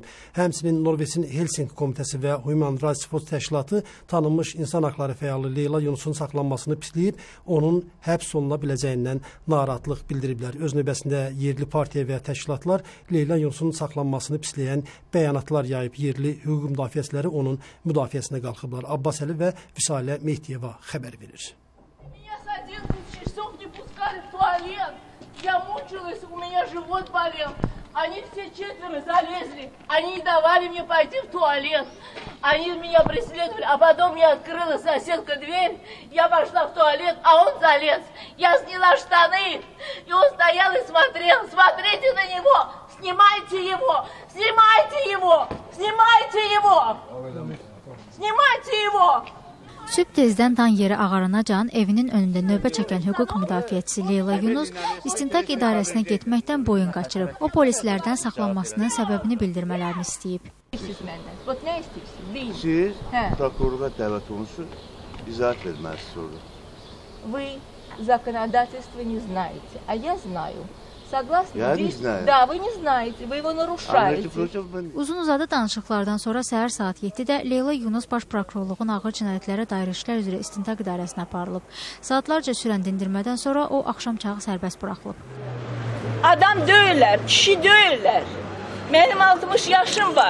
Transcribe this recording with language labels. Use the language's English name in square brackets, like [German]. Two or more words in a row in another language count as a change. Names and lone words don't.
[Azerbaijani] Həmçinin Norveçin Helsinki Komitəsi və Human Rights Watch təşkilatı tanınmış insan haqları fəalı Leyla Yunusun saxlanmasını pisləyib, onun həbs oluna biləcəyindən narahatlıq bildiriblər. Öz növbəsində yerli partiya və təşkilatlar Leyla Yunusun saxlanmasını pisləyən bəyanatlar yayıb. Yerli hüquq müdafiəçiləri onun müdafiəsinə qalxıblar. Abbas Əli və Vüsalə Mehdiyeva xəbər verir. [Russian] Они все 4 залезли, они не давали мне пойти в туалет, они меня преследовали, а потом я открыла соседка дверь, я пошла в туалет, а он залез, я сняла штаны, и он стоял и смотрел, смотрите на него, снимайте его, снимайте его, снимайте его, снимайте его. [Azerbaijani] Sübh tezdən dan yeri ağaranacan evinin önündə növbə çəkən hüquq müdafiəçisi Leyla Yunus istintaq idarəsinə getməkdən boyun qaçırıb. O polislərdən saxlanmasının səbəbini bildirmələrini istəyib. Siz prokurorluğa dəvət olunursunuz, izahat verməlisiniz orada. [Russian] Вы законодательство не знаете, а я знаю. Согласны? Я не знаю. Да, вы не знаете, вы его нарушаете. [Azerbaijani] Uzun-uzadı danışıqlardan sonra səhər saat 7-də Leyla Yunus Baş Prokurorluğun ağır cinayətlərə dair işlər üzrə istintaq idarəsinə aparılıb. Saatlarca sürən dindirmədən sonra o axşam çağı sərbəst buraxılıb. Adam döyürlər, kişi döyürlər. Mənim 60 yaşım var.